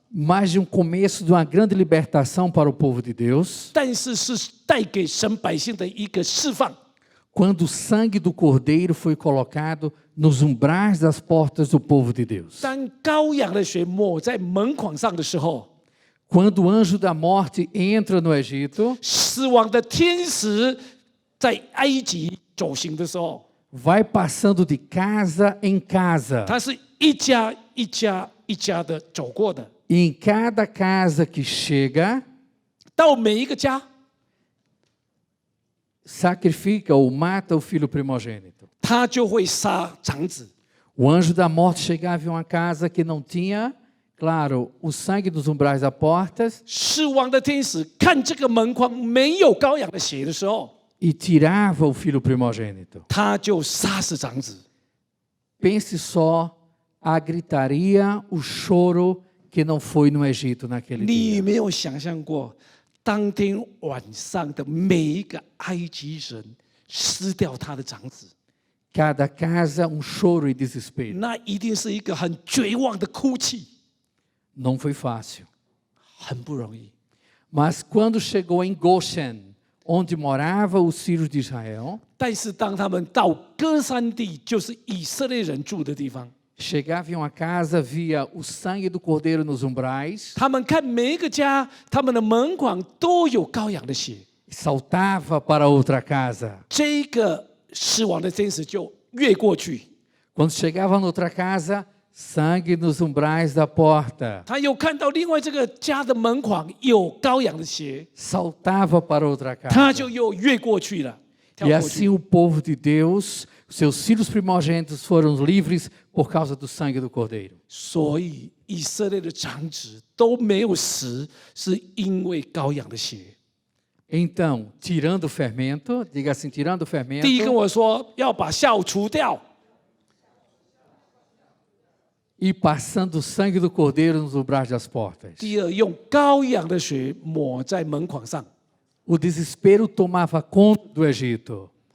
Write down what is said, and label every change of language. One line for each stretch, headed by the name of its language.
Portuguese: mas de um começo de uma grande libertação para o povo de Deus,
Chinese: 但是是带给神百姓的一个释放。
Portuguese: quando o sangue do cordeiro foi colocado nos umbrais das portas do povo de Deus.
Chinese: 当羔羊的血抹在门框上的时候，
Portuguese: Quando o anjo da morte entra no Egito,
Chinese: 死亡的天使在埃及走行的时候，
Portuguese: vai passando de casa em casa.
Chinese: 他是一家一家一家的走过的，
Portuguese: E em cada casa que chega,
Chinese: 到每一个家，
Portuguese: sacrifica ou mata o filho primogênito.
Chinese: 他就会杀长子。
Portuguese: O anjo da morte chegava em uma casa que não tinha, claro, o sangue dos umbrais das portas
Chinese: 死亡的天使看这个门框没有羔羊的血的时候，
Portuguese: e tirava o filho primogênito.
Chinese: 他就杀死长子。
Portuguese: Pense só a gritaria, o choro que não foi no Egito naquele
Chinese: 你
Portuguese: dia.
Chinese: 没有想象过，当天晚上的每一个埃及人失掉他的长子，
Portuguese: Cada casa um choro e desespero.
Chinese: 那一定是一个很绝望的哭泣，
Portuguese: Não foi fácil.
Chinese: 很不容易。
Portuguese: Mas quando chegou em Goshen, onde moravam os filhos de Israel,
Chinese: 但是当他们到歌珊地，就是以色列人住的地方，
Portuguese: chegava em uma casa, via o sangue do cordeiro nos umbrais,
Chinese: 他们看每一个家，他们的门框都有羔羊的血，
Portuguese: saltava para outra casa.
Chinese: 这个死亡的天使就越过去，
Portuguese: Quando chegava noutra casa, sangue nos umbrais da porta.
Chinese: 他又看到另外这个家的门框有羔羊的血，
Portuguese: Saltava para outra
Chinese: 他就又越过去了，跳
Portuguese: E
Chinese: 过
Portuguese: assim
Chinese: 去。
Portuguese: o povo de Deus, seus filhos primogênitos foram livres por causa do sangue do cordeiro.
Chinese: 所以以色列的长子都没有死，是因为羔羊的血。
Portuguese: Então, tirando o fermento, diga assim, tirando o
Chinese: 第一跟
Portuguese: fermento
Chinese: 我说要把酵除掉，
Portuguese: e passando o sangue do cordeiro nos umbrais das portas.
Chinese: 第二用羔羊的血抹在门框上。
Portuguese: O desespero tomava conta do Egito.